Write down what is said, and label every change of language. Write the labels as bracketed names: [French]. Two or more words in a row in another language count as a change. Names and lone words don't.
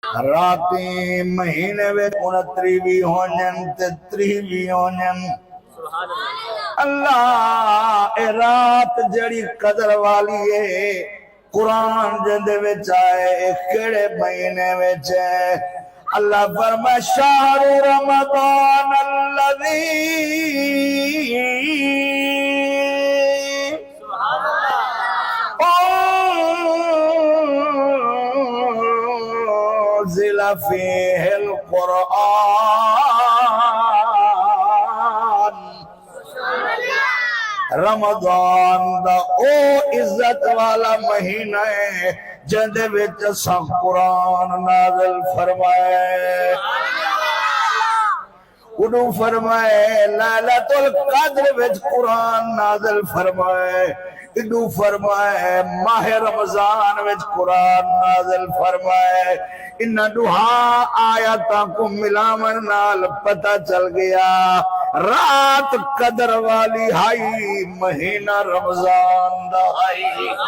[Saraiki] راتی مہینے میں 29 بھی ہونن تے 30 بھی ہونن اللہ اے رات جڑی قدر والی ہے قرآن جندے وچ آئے کیڑے مہینے وچ ہے اللہ فرما [Arabic] شہر رمضان الذی انزل فیہ القرآن [Saraiki] رمضان دا او عزت والا مہینہ ہے جندے وچ اساں قرآن نازل فرمائے انہوں فرمائے لیلۃ القدر وچ قرآن نازل فرمائے انہوں فرمائے ماہ رمضان وچ قرآن نازل فرمائے انہاں دوہا آیاتاں کو ملاون نال پتہ چل گیا رات قدر والی ہائی مہینہ رمضان دا ہائی